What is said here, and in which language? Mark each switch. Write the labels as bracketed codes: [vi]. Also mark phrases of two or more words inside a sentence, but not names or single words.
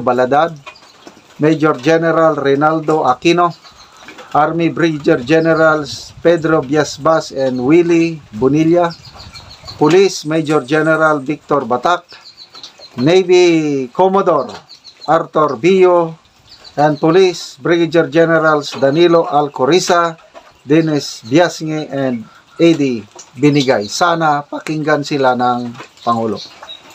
[en] Baladad, Major General Reynaldo Aquino, Army Brigadier Generals Pedro Biasbas and Willie Bonilla, Police Major General Victor Batak, Navy Commodore Arthur Bio, and Police Brigadier Generals Danilo Alcoriza, Dennis Biasnge, and Eddie Binigay. [tl] Sana pakinggan sila ng Pangulo.